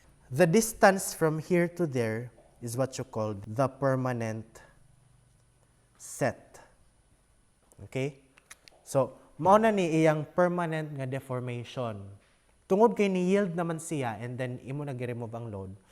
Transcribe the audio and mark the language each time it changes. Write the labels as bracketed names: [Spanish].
[English] The distance from here to there is what you call the permanent set. Okay? [Cebuano] So, mao na ni iyang permanent nga deformation. Tungod kay ni-yield naman siya and then imo nag-remove ang load.